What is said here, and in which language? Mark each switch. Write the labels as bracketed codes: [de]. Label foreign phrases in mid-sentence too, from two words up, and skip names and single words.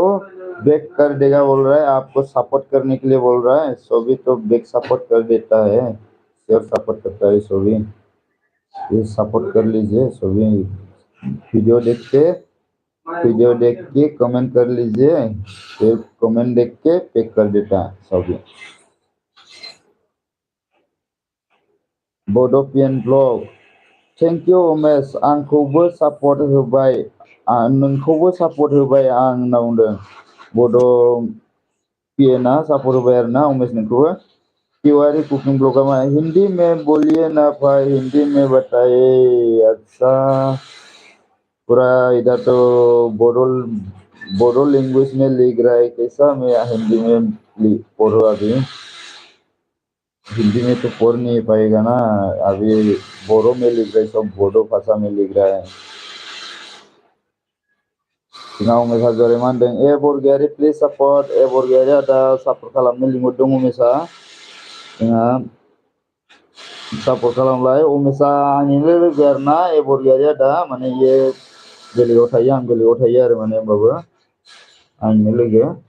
[hi] बैक कर देगा बोल रहा है आपको सपोर्ट करने के लिए बोल रहा है सभी तो [en] back support [hi] कर देता है [en] share support [hi] करता है सभी ये सपोर्ट कर लीजिए सभी वीडियो देख के कमेंट कर लीजिए फिर कमेंट देख के पिक कर देता है सभी [brx] बड' पिएन ब्लग [en] thank you [brx] उमेश आंखौबो सापर्ट होबाय नोंखौबो सापर्ट होबाय आं होनना बुंदों बड' पिएनआ सापर्ट होबाय आरोना उमेश नोंखौबो तिवारी कुकिं ब्लगआ मा [hi] हिंदी में बोलिए ना भाई हिंदी में बताइए अच्छा पूरा इधर तो बोडो लैंग्वेज में लिख रहा है कैसा मैं हिंदी में पढ़ो अभी हिंदी में तो पढ़ नहीं पाएगा ना अभी बोडो में लिख रहा है सब बोडो भाषा में लिख रहा है [brx] जोंहा उमेश हाज'वारिया मा होनदों ए बरगयारि [en] please support [brx] ए बरगयारि आदा सापर्ट खालामनो लिंहरदों उमेशआ जोंहा सापर्ट खालामलाय उमेशआ आंनिनो लोगो आरोना ए बरगयारि आदा माने इयो बेलेगाव थायो आं बेलेगाव थायो आरो माने होमबाबो आंनिनो लोगो